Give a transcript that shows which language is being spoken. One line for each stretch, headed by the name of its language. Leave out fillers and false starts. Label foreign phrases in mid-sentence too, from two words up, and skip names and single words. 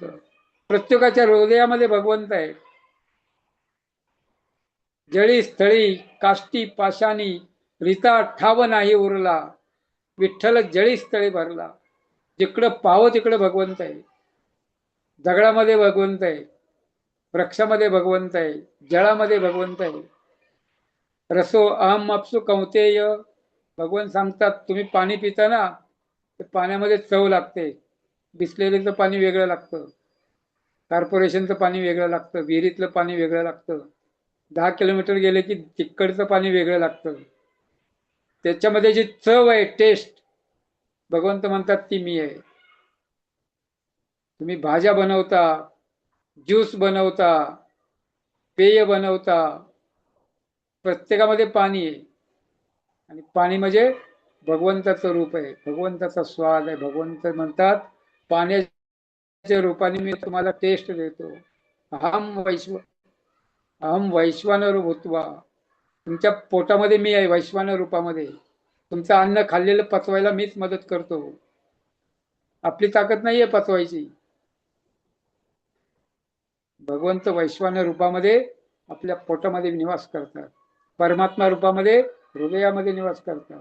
Marathi: प्रत्येकाच्या हृदयामध्ये भगवंत आहे. जळी स्थळी काष्टी पाशानी रीता ठाव नाही उरला, विठ्ठल जळी स्थळी भरला. जिकडं पाहो तिकडं भगवंत आहे. दगडामध्ये भगवंत आहे, वृक्षामध्ये भगवंत आहे, जळामध्ये भगवंत आहे.
Sanskrit: रसो अहम अपसु कौंतेय,
Marathi: भगवान सांगतात तुम्ही पाणी पिता ना, तर पाण्यामध्ये चव लागते. बिसलेरीचं पाणी वेगळं लागतं, कॉर्पोरेशनचं पाणी वेगळं लागतं, विहिरीतलं पाणी वेगळं लागतं, 10 किलोमीटर गेले की तिकडचं पाणी वेगळं लागतं. त्याच्यामध्ये जी चव आहे, टेस्ट, भगवंत म्हणतात ती मी आहे. तुम्ही भाज्या बनवता, ज्यूस बनवता, पेय बनवता, प्रत्येकामध्ये पाणी आहे. आणि पाणी म्हणजे भगवंताचं रूप आहे, भगवंताचा स्वाद आहे. भगवंत म्हणतात पाण्याच्या रूपाने मी तुम्हाला टेस्ट देतो.
Sanskrit: अहम वैश्वानर भूत्वा,
Marathi: तुमच्या पोटामध्ये मी आहे वैश्वानर रूपामध्ये. तुमचं अन्न खाल्लेलं पचवायला मीच मदत करतो. आपली ताकद नाहीये पचवायची. भगवंत वैश्वानर रूपामध्ये आपल्या पोटामध्ये निवास करतात, परमात्मा रूपामध्ये हृदयामध्ये निवास करतात.